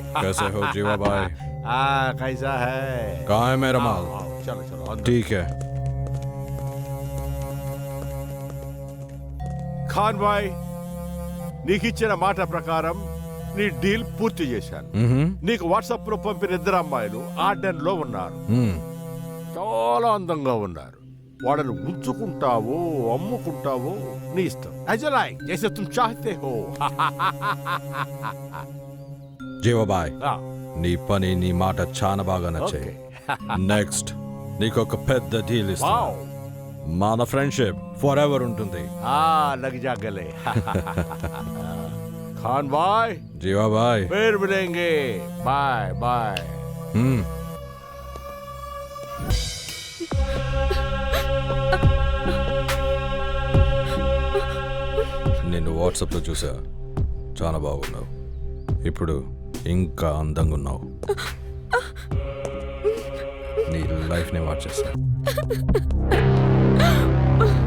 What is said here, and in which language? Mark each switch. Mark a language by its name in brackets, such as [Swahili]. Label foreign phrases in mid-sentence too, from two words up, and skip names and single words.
[Hindi] कैसे हो जीवा भाई? कैसा है? कहाँ है मेरा माल? आओ, चलो चलो अंदर। ठीक है। [Telugu] ఖాన్ భాయ్, నీకిచ్చిన మాట ప్రకారం నీ డీల్ పూర్తి చేశాను. నీకు వాట్సాప్ లో పంపిన ఇద్దరు అమ్మాయిలు ఆర్డెన్ లో ఉన్నారు. చాలా అందంగా ఉన్నారు. వాళ్ళని ఉంచుకుంటావో అమ్ముకుంటావో నీ ఇష్టం. [Hindi] अजलाय जैसे तुम चाहते हो. [Telugu] జీవా బాయ్, నీ పని నీ మాట చాలా బాగా నచ్చాయి. నెక్స్ట్ నీకు ఒక పెద్ద డీల్ ఇస్తా. మన ఫ్రెండ్షిప్ [English] for ever [Telugu] ఉంటుంది. [Hindi] లగ్ जा गले. खान भाई, जीवा भाई, फिर मिलेंगे. [English] bye bye. [Telugu] నిన్ను వాట్సాప్లో చూసా, చాలా బాగున్నావు. ఇప్పుడు ఇంకా అందంగా ఉన్నావు. నీ లైఫ్ని మార్చేస్తా.